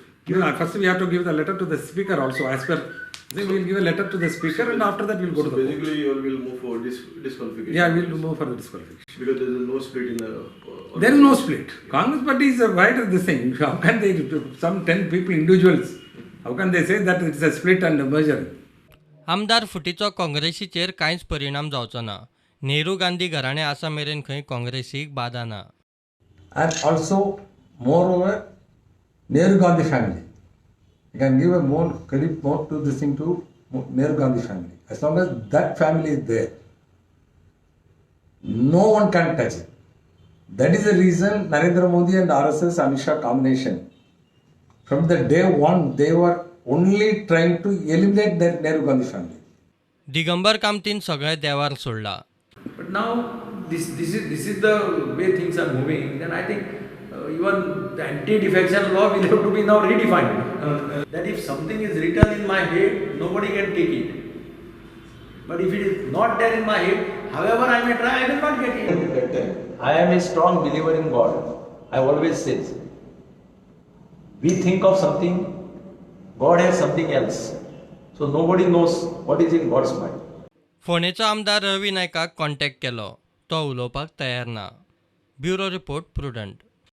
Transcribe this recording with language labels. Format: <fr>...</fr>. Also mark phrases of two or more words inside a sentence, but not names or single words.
<en>First we have to give the letter to the speaker also. As per, we will give a letter to the speaker and after that we will go to the court. Basically you will move for disqualification. Yeah, we will move for the disqualification. Because there is no split in the... There is no split. Congress party is a wider this thing. How can they, some 10 people, individuals, how can they say that it is a split and a merger?</en> <kok>आमदार फुटीचो काँग्रेसीचेर कांयच परिणाम जावचो ना. नेहरू गांधी घराणे आसा मेरेन खंय काँग्रेसीक बाधा ना.</kok> <en>And also, moreover, Nehru Gandhi family. You can give a more credit more to this thing to Nehru Gandhi family. As long as that family is there, no one can touch it. That is the reason Narendra Modi and RSS Amit Shah combination. From the day one, they were only trying to eliminate the Nehru Gandhi family.</en> <kok>दिगंबर कामतीन सगळे देवार सोडला.</kok> <en>But now this is the way things are moving. Then I think even the anti-defection law will have to be now redefined. That if something is written in my head, nobody can take it. But if it is not there in my head, however I may try, I will not get it. I am a strong believer in God. I always say, we think of something, God has something else. So nobody knows what is in God's mind.</en> <kok>फोणेचो आमदार रवी नायकाक कॉन्टॅक्ट केलो. तो उलोवपाक तयार ना.</kok> <en>Bureau report Prudent.</en>